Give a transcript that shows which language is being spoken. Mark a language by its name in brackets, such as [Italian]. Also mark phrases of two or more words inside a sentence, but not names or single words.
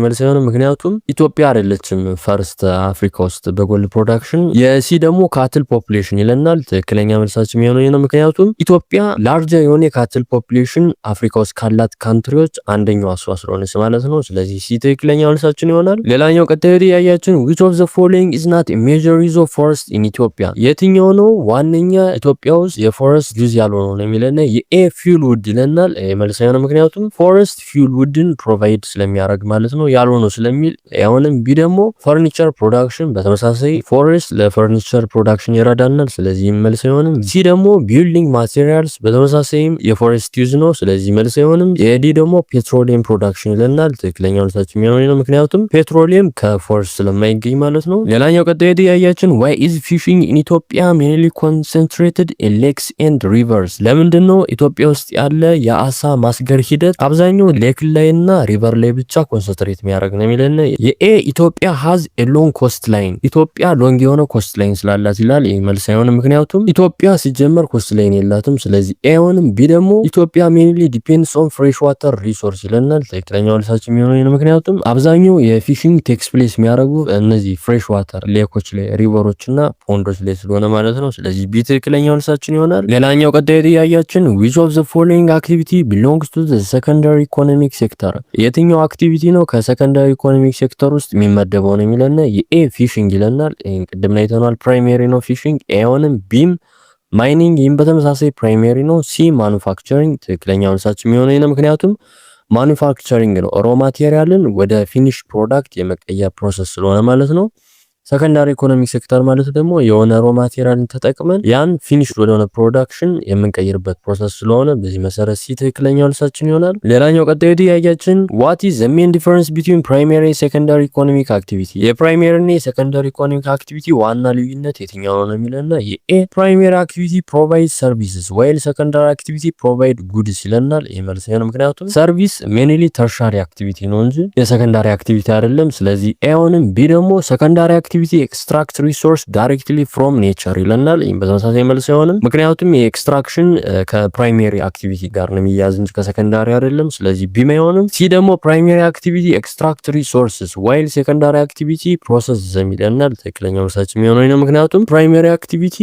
[Amharic] መልስ አይሆንም፣ ምክንያቱም ኢትዮጵያ አይደለችም ፈርስት አፍሪካ ውስጥ [English] gold production። [Amharic] የሲ ደግሞ [English] cattle population [Amharic] ይለናል። ትክክለኛ መልሳችን የሚሆነው ነው፣ ምክንያቱም ኢትዮጵያ ላርጀር የሆነ [English] cattle population [Amharic] አፍሪካ ውስጥ ካላት ካንትሪዎች አንደኛው እሷ ስለሆነች ማለት ነው። ስለዚህ ሲ ትክክለኛ መልሳችን ይሆናል። ሌላኛው ቀጣዩ ጥያቄያችን [English] which of the following is not a major use of forest in Ethiopia [Amharic] የትኛው ነው ዋነኛ ኢትዮጵያ ውስጥ [English] forest use [Amharic] ያልሆነው ነው የሚለን የኤ [English] fuel wood [Amharic] ይለናል። መልስ ነው፣ ምክንያቱም [English] forest fuel wood provide [Amharic] ስለሚያደርግ ማለት ነው፣ ያልሆነው ስለሚል። አሁንም ቢ ደግሞ [English] furniture production [Amharic] በተመሳሳይ ፎረስት [English] furniture production [Amharic] ይረዳናል። ስለዚህ መልስ አይሆንም። ሲ ደግሞ [English] building materials [Amharic] በተመሳሳይም [English] forest use [Amharic] ነው። ስለዚህ መልስ አይሆንም። የዲ ደግሞ [English] petroleum production [Amharic] ይለናል። ትክክለኛው መልሳችን የሚሆነው ነው፣ ምክንያቱም ፔትሮሊየም ከፎረስት ስለማይገኝ ማለት ነው። ሌላኛው ቀጣይ ጥያቄያችን [English] why is fishing in Ethiopia mainly concentrated in lakes and rivers [Amharic] ለምንድን ነው ኢትዮጵያ ውስጥ ያለ የአሳ ማስገር ሂደት አብዛኛው ሌክ ላይ እና ሪቨር ላይ ብቻ ኮንሰንትሬት የሚያደርግ ነው የሚለን የኤ ኢትዮጵያ [English] has a long coastline [Amharic] ኢትዮጵያ ሎንግ የሆነ [English] coast line [Amharic] ስላላት ይላል። ይህ መልስ አይሆንም፣ ምክንያቱም ኢትዮጵያ ሲጀመር [English] coast line [Amharic] የላትም። ስለዚህ ኤ አይሆንም። ቢ ደግሞ ኢትዮጵያ [English] mainly depends on fresh water resource [Amharic] ይለናል። ትክክለኛው መልሳችን የሚሆነው ነው፣ ምክንያቱም አብዛኛው [English] fishing takes place [Amharic] የሚያደርጉ እነዚህ [English] fresh water lakes [Amharic] ላይ ሪቨሮች እና ፖንዶች ላይ ስለሆነ ማለት ነው። ስለዚህ ቢ ትክክለኛው መልሳችን ይሆናል። ሌላኛው ቀጣይ ጥያቄያችን [English] which of the following activity belongs to the secondary economic sector [Amharic] የትኛው አክቲቪቲ ነው [English] secondary economic sector [Amharic] ውስጥ የሚመደበው ነው የሚለን የኤ ፊሽንግ ይለናል። ቅድም ላይ ተናል ፕራይሜሪ ነው ፊሽንግ። ኤ አይሆንም። ቢም ማይኒንግ፣ ይህም በተመሳሳይ ፕራይሜሪ ነው። ሲ ማኑፋክቸሪንግ ትክክለኛው መልሳችን የሚሆነው ነው፣ ምክንያቱም ማኑፋክቸሪንግ ነው [English] raw material [Amharic] ወደ [English] finish product [Amharic] የመቀየር ፕሮሰስ ስለሆነ ማለት ነው። [English] secondary economic sector [Amharic] ማለት ደግሞ የሆነ [English] raw material [Amharic] ተጠቅመን ያን ፊኒሽ ወደሆነ ፕሮዳክሽን የምንቀይርበት ፕሮሰስ ስለሆነ በዚህ መሰረት ሲ ትክክለኛው መልሳችን ይሆናል። ሌላኛው ቀጣዩ ጥያቄያችን [English] what is the main difference between primary and secondary economic activity [Amharic] የፕራይሜሪ እና [English] secondary economic activity [Amharic] ዋና ልዩነት የትኛው ነው የሚለና የኤ [English] primary activity provide services while secondary activity provide goods [Amharic] ይለናል። ይህ መልስ ነው፣ ምክንያቱም ሰርቪስ [English] mainly tertiary activity [Amharic] ነው እንጂ [English] secondary activity [Amharic] አይደለም። ስለዚህ ኤ አይሆንም። ቢ ደግሞ [English] secondary activity extract resource directly from nature [Amharic] ይለናል። ይህም በተመሳሳይ መልስ አይሆንም፣ ምክንያቱም የኤክስትራክሽን [English] primary activity [Amharic] ጋር ነው የሚያዝ እንጂ ከሰከንዳሪ አይደለም። ስለዚህ ቢም አይሆንም። ሲ ደግሞ [English] primary activity extract resources while secondary activity process them [Amharic] ይለናል። ትክክለኛው መልሳችን የሚሆነው ነው፣ ምክንያቱም [English] primary activity